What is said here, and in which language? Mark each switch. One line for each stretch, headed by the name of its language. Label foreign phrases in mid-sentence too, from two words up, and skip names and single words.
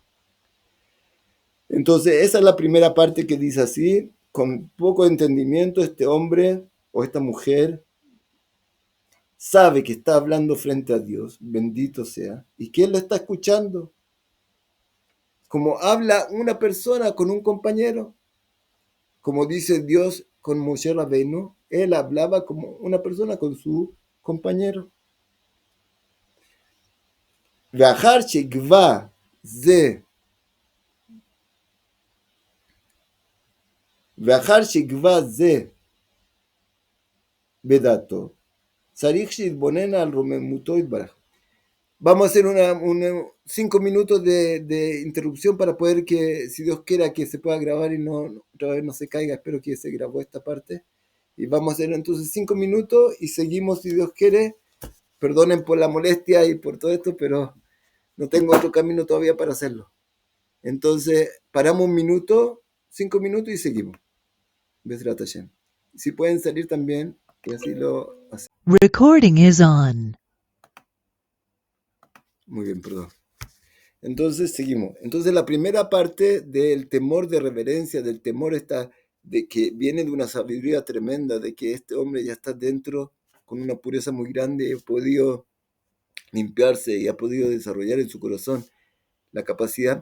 Spanish: Entonces, esa es la primera parte que dice así, con poco entendimiento, este hombre o esta mujer sabe que está hablando frente a Dios, bendito sea, y que él lo está escuchando, como habla una persona con un compañero, como dice Dios con Moshe Rabbeinu, él hablaba como una persona con su compañero.
Hebrew: ואחר שגבה זה, ואחר שגבה זה בדעתו, צריך שיתבונן על רוממותו יתברך.
Spanish: Vamos a hacer 5 minutos de interrupción para poder que, si Dios quiera, que se pueda grabar y otra vez no se caiga. Espero que se grabó esta parte. Y vamos a hacer entonces 5 minutos y seguimos si Dios quiere. Perdonen por la molestia y por todo esto, pero no tengo otro camino todavía para hacerlo. Entonces, paramos 5 minutos y seguimos.
Hebrew: בעזרת השם.
Spanish: Si pueden salir también, que así lo hacemos.
English: Recording is on.
Spanish: Muy bien, perdón. Entonces, seguimos. Entonces, la primera parte del temor de reverencia, del temor de que viene de una sabiduría tremenda, de que este hombre ya está dentro con una pureza muy grande y ha podido limpiarse y ha podido desarrollar en su corazón la capacidad.